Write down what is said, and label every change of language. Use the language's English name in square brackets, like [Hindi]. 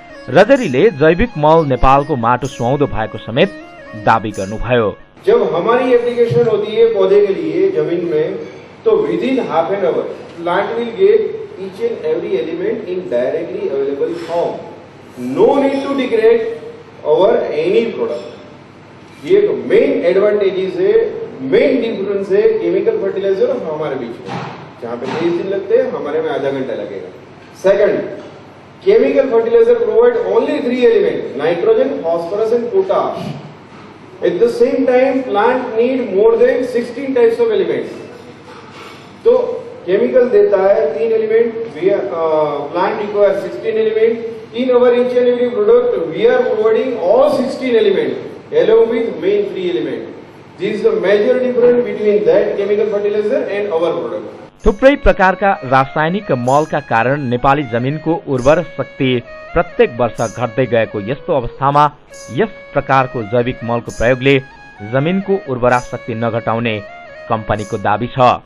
[Nepali] रजरीले जैविक मल नेपालको माटो सुहाउँदो भएको समेत दावी गर्नुभयो। [Hindi] जब हमारी एप्लीकेशन होती है पौधे के लिए जमीन में, तो [English] Within half an hour plant will get each and every element in directly available form. No need to degrade our any product. [Hindi] ये एक मेन एडवांटेजेस है, मेन डिफरेंस है केमिकल फर्टिलाइजर और हमारे बीच में। जहाँ पे 23 दिन लगते हैं, हमारे में आधा घंटा लगेगा। [English] Second, chemical fertilizer provide only 3 element, nitrogen, phosphorus and potash. At the same time, plant need more than 16 types of elements. [Hindi] तो केमिकल देता है 3 element, plant require 16 element. [English] In our each and every product we are providing all 16 element along with main 3 element. This is the major difference between that chemical fertilizer and our product. [Nepali] थुप्रै प्रकारका रासायनिक मलका कारण नेपाली जमिनको उर्वर शक्ति प्रत्येक वर्ष घट्दै गएको यस्तो अवस्थामा यस प्रकारको जैविक मलको प्रयोगले जमिनको उर्वरा शक्ति नघटाउने कम्पनीको दावी छ।